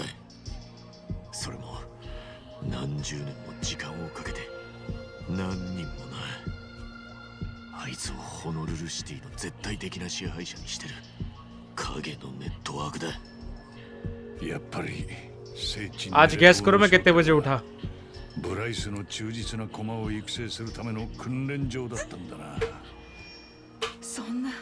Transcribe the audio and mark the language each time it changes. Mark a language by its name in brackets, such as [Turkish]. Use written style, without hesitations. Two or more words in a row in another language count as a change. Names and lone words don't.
[Japanese] それも何十年も時間をかけて、何人もな。あいつをホノルルシティの絶対的な支配者にしてる影のネットワークだ。やっぱり聖地に [Hindi] आज गैस करो मैं कितने बजे उठा। [Japanese] ブライスの忠実な駒を育成するための訓練場だったんだな。そんな。